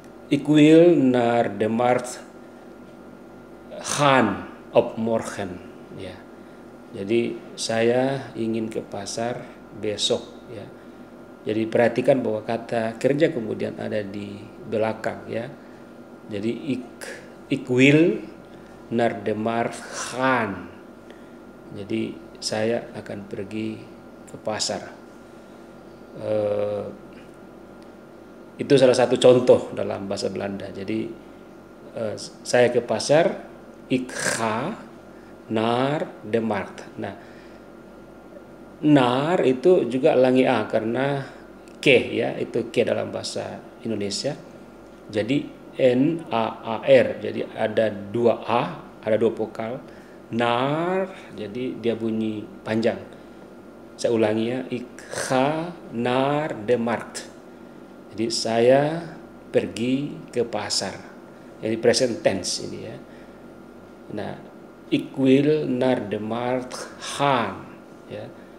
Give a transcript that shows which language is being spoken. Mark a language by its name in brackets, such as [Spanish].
[Dutch] Ik wil naar de markt gaan op morgen, ya. [Indonesian] Jadi saya ingin ke pasar besok, ya. Jadi perhatikan bahwa kata kerja kemudian ada di belakang, ya. Jadi [Dutch] ik wil naar de markt gaan. [Indonesian] Jadi saya akan pergi ke pasar. Itu salah satu contoh dalam bahasa Belanda. Jadi saya ke pasar, [Dutch] ik ga naar de markt. [Indonesian] Nah, naar itu juga langi a karena ke, ya, itu ke dalam bahasa Indonesia. Jadi n a a r. Jadi ada dua a, ada dua vokal. Naar, jadi dia bunyi panjang. Saya ulangi, ya, [Dutch] ik ga naar de markt. [Indonesian] Jadi saya pergi ke pasar. Jadi present tense ini, ya. [Dutch] Nah, ik wil naar de markt gaan, ya.